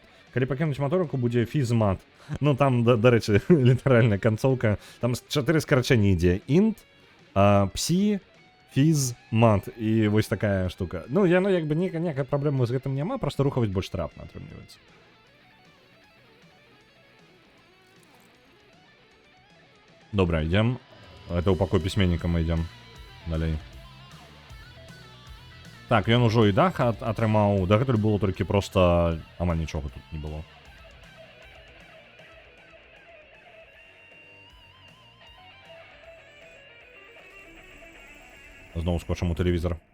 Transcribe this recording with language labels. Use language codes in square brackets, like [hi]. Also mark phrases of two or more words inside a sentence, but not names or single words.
[be] Калі пакінуць маторыку, будзе фізмат. Ну там, дарэчы, літаральная канцоўка, там 4 скарачэнні ідзе. Int, псі, фіз, мат. І вось такая штука. Ну, яно як бы ніякай праблемы з гэтым няма, просто рухаваць больш трапна атрымліваецца. Добра, [ru] идем. Это упокой письменника мы идем. [be] Далей. Так, ён ужо і дах атрымаў. Дагэтуль было толькі проста амаль нічога тут не было. Зноў скочым у тэлевізор.